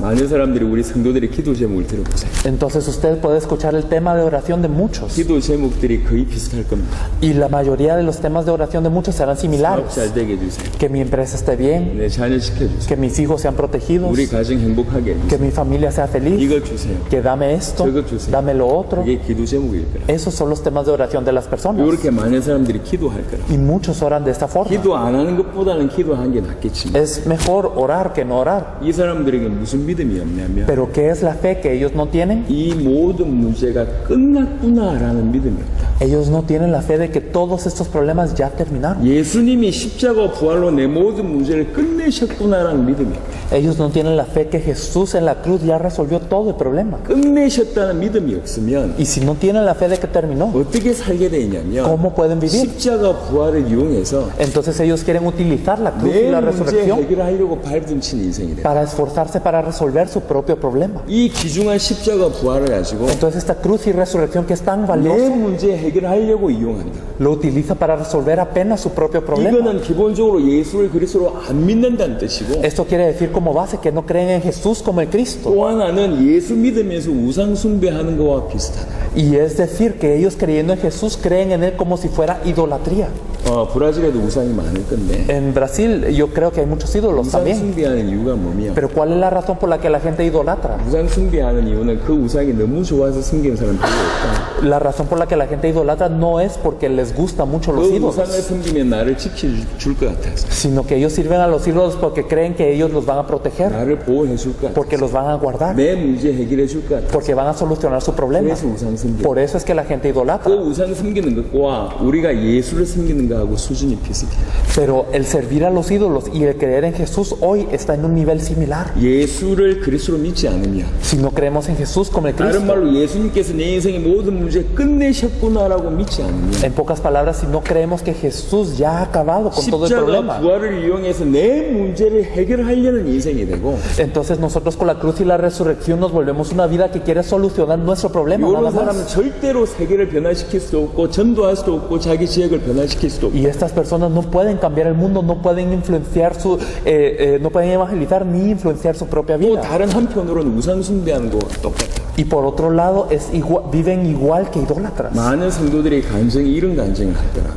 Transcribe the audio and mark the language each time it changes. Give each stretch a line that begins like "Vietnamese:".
Korean: 많은 사람들이 우리 성도들의 기도 제목을 들어보세요.
Spanish: Entonces usted puede escuchar el tema de oración de muchos.
Korean: 기도 제목들이 거의 비슷할 겁니다.
Spanish: Y la mayoría de los temas de oración de muchos serán
Korean: 사업
Spanish: similares.
Korean: 잘 되게 해주세요.
Spanish: Que mi empresa esté bien,
Korean: 내 자녀 시켜주세요.
Spanish: que mis hijos sean protegidos,
Korean: 우리 가정 행복하게 해주세요.
Spanish: que mi familia sea feliz,
Korean: 이걸 주세요.
Spanish: que dame esto, dame lo otro.
Korean: 그게 기도 제목일 거라.
Spanish: Esos son los temas de oración de las personas.
Korean: 이렇게 많은 사람들이 기도할 거라.
Spanish: Y muchos oran de esta forma.
Korean: 기도 안 하는 것보다는 기도하는 게 낫겠지만
Spanish: Es mejor orar que no orar.
Korean: 이 사람들에게 무슨 믿음이 없냐면
Spanish: Pero ¿qué es la fe que ellos no tienen?
Korean: 이 모든 문제가 끝났구나라는 믿음이 없다.
Spanish: Ellos no tienen la fe de que todos estos problemas ya terminaron.
Korean: 예수님이 십자가 부활로 내 모든 문제를 끝내셨구나라는 믿음이 없다.
Spanish: Ellos no tienen la fe que Jesús en la cruz ya resolvió todo el problema.
Korean: 끝내셨다는 믿음이 없으면
Spanish: Y si no tienen la fe de que terminó,
Korean: 어떻게 살게 되냐면
Spanish: ¿cómo pueden vivir?
Korean: 십자가 부활을 이용해서
Spanish: Entonces ellos quieren utilizar la cruz y
Korean: 내
Spanish: la
Korean: 문제
Spanish: resurrección
Korean: 해결하려고 발붙인 인생이 돼.
Spanish: para esforzarse para resolver su propio problema.
Korean: 이 귀중한 십자가 부활을 가지고
Spanish: Entonces esta cruz y resurrección que es tan
Korean: 내
Spanish: valiosa,
Korean: 문제 해결하려고 이용한다.
Spanish: lo utiliza para resolver apenas su propio problema.
Korean: 이거는 기본적으로 예수를 그리스도로 안 믿는다는 뜻이고
Spanish: Esto quiere decir como base que no creen en Jesús como el Cristo.
Korean: 또 하나는 예수 믿으면서 우상 숭배하는 거와 비슷하다.
Spanish: Y es decir, que ellos creyendo en Jesús creen en Él como si fuera idolatría.
Korean: 브라질에도 우상이 많을 건데
Spanish: En Brasil yo creo que hay muchos ídolos
Korean: 우상
Spanish: también.
Korean: 숭배하는 이유가 뭐냐?
Spanish: Pero ¿cuál es la razón por la que la gente idolatra?
Korean: 우상 숭배하는 이유는 그 우상이 너무 좋아서 숨기는 사람 별로 없다.
Spanish: La razón por la que la gente idolatra no es porque les gustan mucho los
Korean: 그
Spanish: ídolos,
Korean: 우상을 숨기면 나를 지켜줄 것 같아서
Spanish: sino que ellos sirven a los ídolos porque creen que ellos los van a proteger,
Korean: 나를 보호해 줄 것 같아서
Spanish: porque los van a guardar,
Korean: 내 문제 해결해 줄 것 같아서
Spanish: porque van a solucionar su problema.
Korean: 그래서 우상 숨겨.
Spanish: Por eso es que la gente
Korean: 그
Spanish: idolatra.
Korean: 우상 숨기는 것과 우리가 예수를 숨기는 거하고 수준이 비슷해.
Spanish: Pero el servir a los ídolos y el creer en Jesús hoy está en un nivel similar.
Korean: 예수를 그리스도로 믿지 않으면
Spanish: Si no creemos en Jesús como el
Korean: 다른
Spanish: Cristo,
Korean: 말로 예수님께서 내 인생의 모든 문제 끝내셨구나라고 믿지 않으면
Spanish: en pocas palabras, si no creemos que Jesús ya ha acabado con todo el
Korean: 십자가
Spanish: problema,
Korean: 부활을 이용해서 내 문제를 해결하려는 인생이 되고
Spanish: entonces nosotros con la cruz y la resurrección nos volvemos una vida que quiere solucionar nuestro problema, nada
Korean: 이런 사람은
Spanish: más.
Korean: 절대로 세계를 변화시킬 수도 없고 전도할 수도 없고 자기 지역을 변화시킬 수도 없고
Spanish: Y estas personas no pueden cambiar el mundo, no pueden influenciar no pueden evangelizar ni influenciar su propia
Korean: 또
Spanish: vida.
Korean: 다른 한편으로는 우상 숭배하는 거와 똑같아.
Spanish: Y por otro lado, viven igual que idólatras.
Korean: 많은 성도들이 간증이 이런 간증을 하더라.